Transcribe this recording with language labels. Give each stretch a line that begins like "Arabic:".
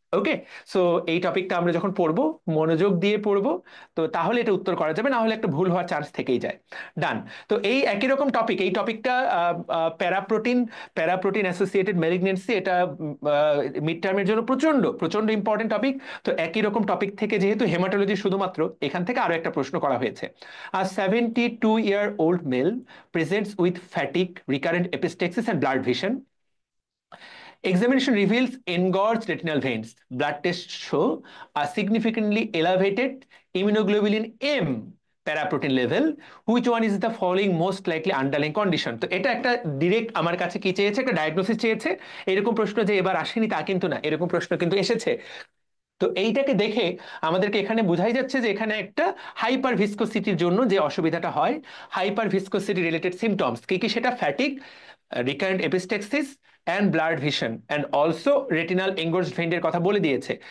Bangla: ওকে, so এই টপিকটা আমরা যখন পড়বো, মনোযোগ দিয়ে পড়বো, তো তাহলে এটা উত্তর করা যাবে, না হলে একটা ভুল হওয়ার চান্স থেকেই যায়। ডান। তো এই একই রকম টপিক, এই টপিকটা প্যারাপ্রোটিন অ্যাসোসিয়েটেড ম্যালিগনেন্সি, এটা মিড টার্মের জন্য প্রচন্ড প্রচন্ড ইম্পর্টেন্ট টপিক। তো একই রকম টপিক থেকে যেহেতু হেমাটোলজি শুধুমাত্র, এখান থেকে আরো একটা প্রশ্ন করা হয়েছে।
English: 72-year-old male presents with fatigue, recurrent epistaxis and blurred vision. Examination reveals engorged retinal veins. Blood tests show a significantly elevated immunoglobulin M paraprotein level. Which one is the following most likely underlying condition?
Bangla: তো এটা একটা direct আমার কাছে কি চেয়েছে, একটা diagnosis চেয়েছে। এরকম প্রশ্ন যে এবার আসেনি তা কিন্তু না, এরকম প্রশ্ন কিন্তু এসেছে। তো এইটাকে দেখে আমাদেরকে এখানে বোঝাই যাচ্ছে যে এখানে একটা হাইপার ভিসকোসিটির জন্য যে অসুবিধাটা হয়, হাইপার ভিসকোসিটি রিলেটেড সিমটমস কি কি, সেটা fatigue,
English: recurrent epistaxis and blood vision
Bangla: and also retinal এঙ্গোর্জড ভেইনের কথা বলে দিয়েছে।